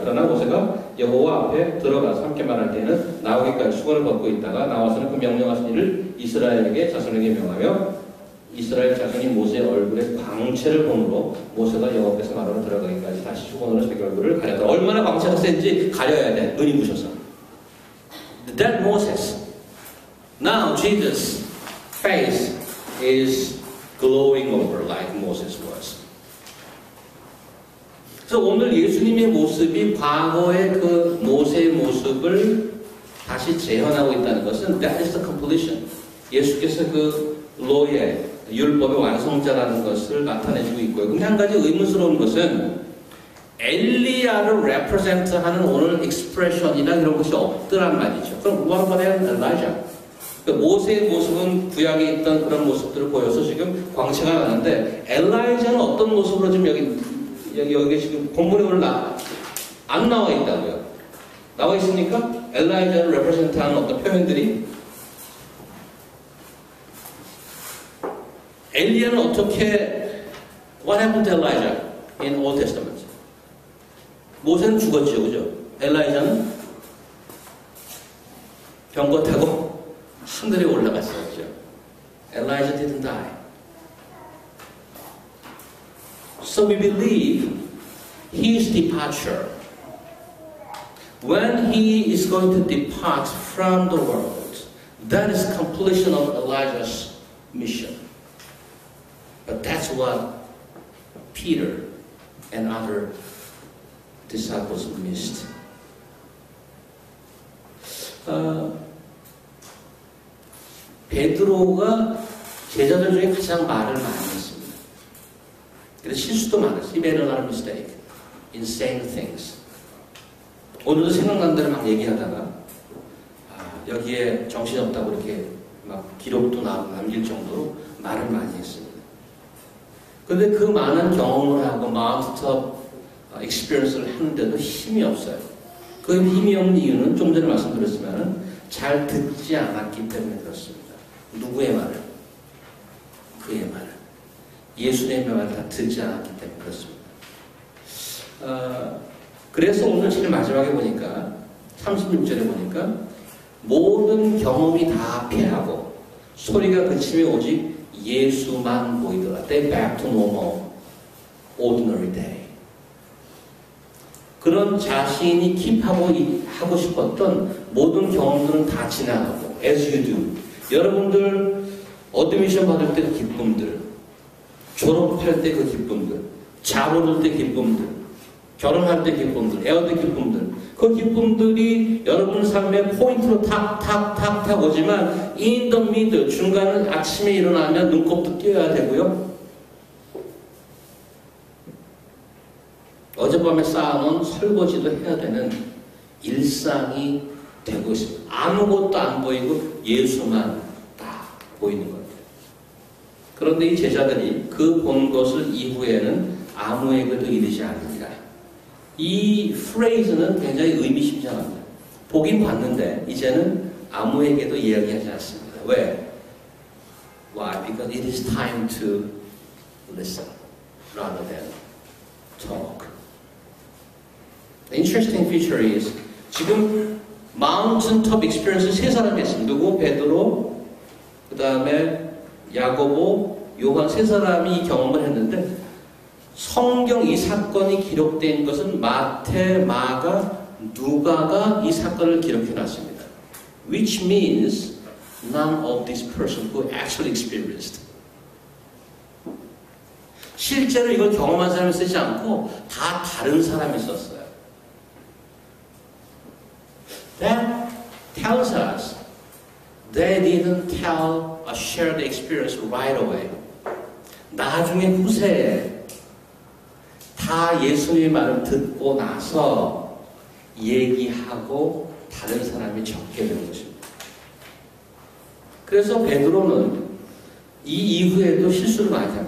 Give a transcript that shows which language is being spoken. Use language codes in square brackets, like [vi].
[ko] 그러나 모세가 여호와 앞에 들어가서 함께 말할 때에는 나오기까지 수건을 벗고 있다가 나와서는 그 명령하신 일을 이스라엘에게 자손에게 명하며 이스라엘 자손이 모세의 얼굴에 광채를 보므로 모세가 여호와께서 말하러 들어가기까지 다시 수건으로 자기 얼굴을 가렸더라. 얼마나 광채가 센지 가려야 돼. 눈이 부셔서. [en] That Moses. Now Jesus' face is glowing over like Moses was. [ko] 그래서 오늘 예수님의 모습이 과거의 그 모세의 모습을 다시 재현하고 있다는 것은 [en] that is the completion. [ko] 예수께서 그 로의 율법의 완성자라는 것을 나타내주고 있고요. 근데 한 가지 의문스러운 것은 엘리야를 represent하는 오늘 expression이나 이런 것이 없더란 말이죠. [en] 그럼 what about Elijah? [ko] 그러니까 모세의 모습은 구약에 있던 그런 모습들을 보여서 지금 광채가 나는데 엘라이자는 어떤 모습으로 지금 여기 지금 본문에 오늘 안 나와 있다고요. 나와 있으니까 엘라이자를 represent하는 어떤 표현들이 엘리야는 어떻게 [en] what happened to Elijah in Old Testament? [ko] 모세는 죽었죠, 그죠? 엘라이자는 병거 타고 하늘에 올라갔었죠. [en] Elijah didn't die. So we believe his departure, when he is going to depart from the world, that is completion of Elijah's mission. But that's what Peter and other disciples missed. [ko] 베드로가 제자들 중에 가장 말을 많이 했습니다. 그래서 실수도 많았어요. [en] He made a lot of mistake in saying things. [ko] 오늘도 생각난 대로 막 얘기하다가 여기에 정신없다고 이렇게 막 기록도 남길 정도로 말을 많이 했습니다. 그런데 그 많은 경험을 하고 마운트톱 익스피리언스를 하는데도 힘이 없어요. 그 힘이 없는 이유는 좀 전에 말씀드렸지만 잘 듣지 않았기 때문에 그렇습니다. 누구의 말을? 그의 말을. 예수님의 말을 다 듣지 않았기 때문에 그렇습니다. 그래서 오늘 제일 마지막에 보니까 36절에 보니까 모든 경험이 다 패하고 소리가 그치며 오직 예수만 보이더라. [en] They back to normal, ordinary day. [ko] 그런 자신이 킵하고 하고 싶었던 모든 경험들은 다 지나가고 [en] as you do. [ko] 여러분들 어드미션 받을 때 그 기쁨들, 졸업할 때 그 기쁨들, 자 얻을 때 기쁨들, 결혼할 때 기쁨들, 애 얻을 때 기쁨들, 그 기쁨들이 여러분 삶의 포인트로 탁탁탁탁 오지만 [en] in the middle, [ko] 중간은 아침에 일어나면 눈곱도 띄어야 되고요. 어젯밤에 쌓아놓은 설거지도 해야 되는 일상이 되고 있습니다. 아무것도 안 보이고 예수만 딱 보이는 겁니다. 그런데 이 제자들이 그 본 것을 이후에는 아무에게도 이르지 않으리라. 이 프레이즈는 굉장히 의미심장합니다. 보긴 봤는데 이제는 아무에게도 이야기하지 않습니다. 왜? [en] Why? Because it is time to listen rather than talk. The interesting feature is [ko] 지금 마운틴톱 익스피리언스 세 사람이 했습니다. 누구? 베드로, 그 다음에 야고보, 요한 세 사람이 이 경험을 했는데 성경 이 사건이 기록된 것은 마태, 마가, 누가가 이 사건을 기록해 놨습니다. [en] Which means none of these persons who actually experienced. [ko] 실제로 이걸 경험한 사람이 쓰지 않고 다 다른 사람이 썼어요. [en] That tells us they didn't tell or share the experience right away. [ko] 나중에 후세에 다 예수님의 말을 듣고 나서 얘기하고 다른 사람이 적게 되는 것입니다. 그래서 베드로는 이 이후에도 실수를 많이 합니다.